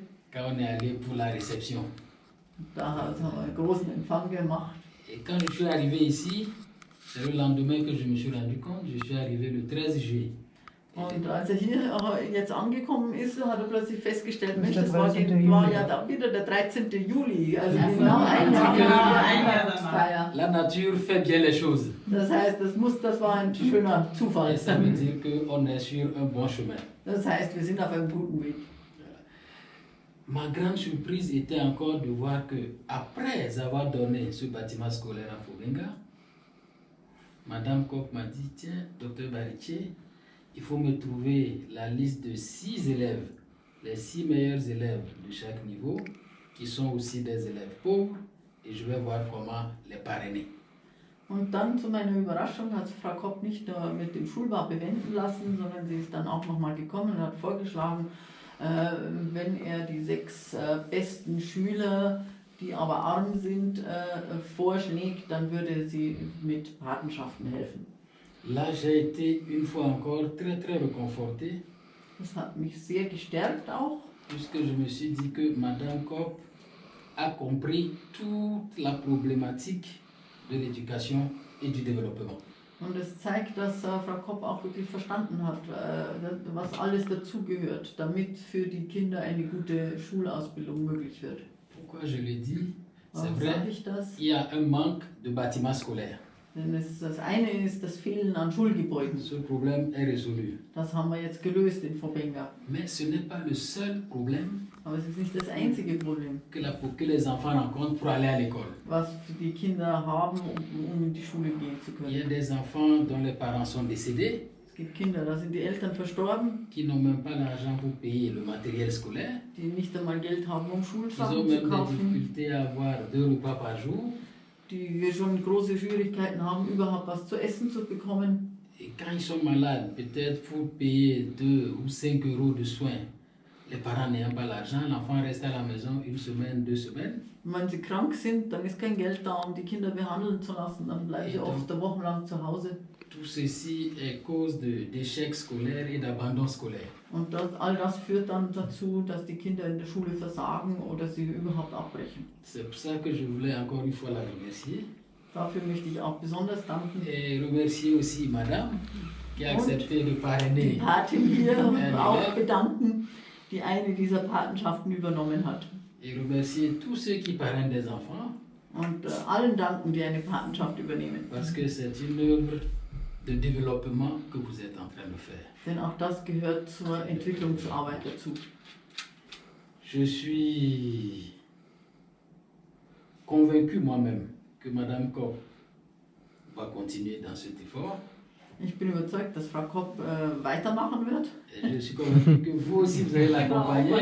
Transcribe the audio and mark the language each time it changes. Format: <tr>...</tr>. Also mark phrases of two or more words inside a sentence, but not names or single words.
<fr>Quand on est allé pour la réception.</fr> <de>Da haben wir einen großen Empfang gemacht.</de> <fr>Et quand je suis arrivé ici, c'est le lendemain que je me suis rendu compte, je suis arrivé le 13 juillet.</fr> <de>Und als er hier jetzt angekommen ist, hat er plötzlich festgestellt, Mensch, Der das war 13. war Juli. ja da wieder der 13. Juli, also Ja, genau ein Jahr genau, nach ein der Jahr danach. Weihnachtsfeier.</de> <fr>La nature fait bien les choses.</fr> <de>Das heißt, das war ein schöner Zufall.</de> <fr>Et ça veut dire qu'on est sur un bon chemin.</fr> <de>Das heißt, wir sind auf einem guten Weg.</de> <fr>Ma grande surprise était encore de voir que, après avoir donné ce bâtiment scolaire à Fobenga, Madame Kopp m'a dit, tiens, docteur Baritier, il faut me trouver la liste de 6 élèves, les 6 meilleurs élèves de chaque niveau, qui sont aussi des élèves pauvres, et je vais voir comment les parrainer.</fr> <de>Und dann zu meiner Überraschung hat Frau Kopp nicht nur mit dem Schulbau bewenden lassen, sondern sie ist dann auch nochmal gekommen und hat vorgeschlagen, wenn er die 6 besten Schüler, die aber arm sind, vorschlägt, dann würde sie mit Patenschaften helfen.</de> <fr>Là, j'ai été une fois encore très très réconforté,</fr> <de>Das hat mich sehr gestärkt auch,</de> <fr>puisque je me suis dit que Madame Kopp a compris toute la problématique de l'éducation et du développement.</fr> <de>und es zeigt, dass Frau Kopp auch wirklich verstanden hat, was alles dazugehört, damit für die Kinder eine gute Schulausbildung möglich wird.</de> <fr>Pourquoi je le dis? C'est</fr> <de>Warum</de> <fr>vrai,</fr> <de>sage ich das?</de> <fr>il y a un manque de bâtiments scolaires.</fr> <de>Denn das eine ist das Fehlen an Schulgebäuden.</de> <fr>Ce problème est résolu.</fr> <de>Das haben wir jetzt gelöst in Fobenga.</de> <fr>Mais ce n'est pas le seul problème</fr> <de>Aber es ist nicht das einzige Problem,</de> <fr>que les enfants rencontrent pour aller à l'école.</fr> <de>was die Kinder haben, um in die Schule gehen zu</de> <fr>Il y a</fr> <de>können.</de> <fr>des enfants dont les parents sont décédés,</fr> <de>Es gibt Kinder, da sind die Eltern verstorben,</de> <fr>qui n'ont même pas l'argent pour payer le matériel scolaire.</fr> <de>die nicht einmal Geld haben, um</de> <fr>Ils ont</fr> <de>Schulsachen zu</de> <fr>même des</fr> <de>kaufen,</de> <fr>difficultés à avoir 2 repas par jour.</fr> <de>die schon große Schwierigkeiten haben, überhaupt was zu essen zu bekommen.</de> <fr>Et quand ils sont malades, peut-être pour payer 2 ou 5 euros de soins, les parents n'ayant pas l'argent, l'enfant reste à la maison 1 semaine, 2 semaines.</fr> <de>Und wenn sie krank sind, dann ist kein Geld da, um die Kinder behandeln zu lassen, dann bleiben sie oft eine Woche lang zu Hause.</de> <fr>Tout ceci est cause d'échecs scolaires et d'abandon scolaire.</fr> <de>Und all das führt dann dazu, dass die Kinder in der Schule versagen oder sie überhaupt abbrechen.</de> <fr>C'est pour ça que je voulais encore une fois la remercier.</fr> <de>Dafür möchte ich auch besonders danken.</de> <fr>Et remercier aussi Madame qui a</fr> <de>Und</de> <fr>accepté de</fr> <de>Die</de> <fr>parrainer.</fr> <de>Patin hier Ja, auch bedanken, die eine dieser Patenschaften übernommen hat.</de> <fr>Et remercier tous ceux qui parrainent des enfants.</fr> <de>und allen danken, die eine Patenschaft übernehmen.</de> <fr>Parce que c'est une œuvre de développement que vous êtes en train de faire.</fr> <de>Denn auch das gehört zur Entwicklungsarbeit dazu.</de> <fr>Je suis convaincu moi-même que Madame Kopp va continuer dans cet effort.</fr> <de>Ich bin überzeugt, dass Frau Kopp weitermachen wird.</de> <fr>Et je suis convaincu que vous aussi, vous allez l'accompagner.</fr>